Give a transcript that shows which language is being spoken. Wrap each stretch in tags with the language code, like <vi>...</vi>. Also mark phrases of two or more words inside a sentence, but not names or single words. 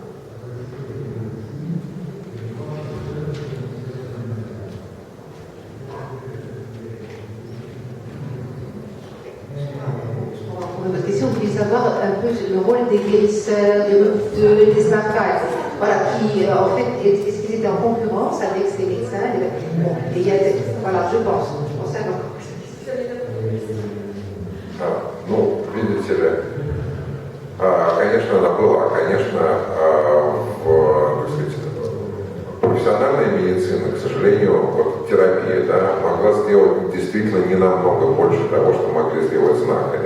<fr>Votre question, vous voulez savoir un peu le rôle des guérisseurs, des snapbacks, voilà, qui en fait, est-ce qu'ils étaient en concurrence avec ces médecins? Bon, et il y a, voilà, je pense à</fr> <ru>Ну, видите ли, конечно, она была, конечно, так сказать, профессиональная медицина, к сожалению, вот терапия, да, могла сделать действительно не намного больше того, что могли сделать знахари.</ru>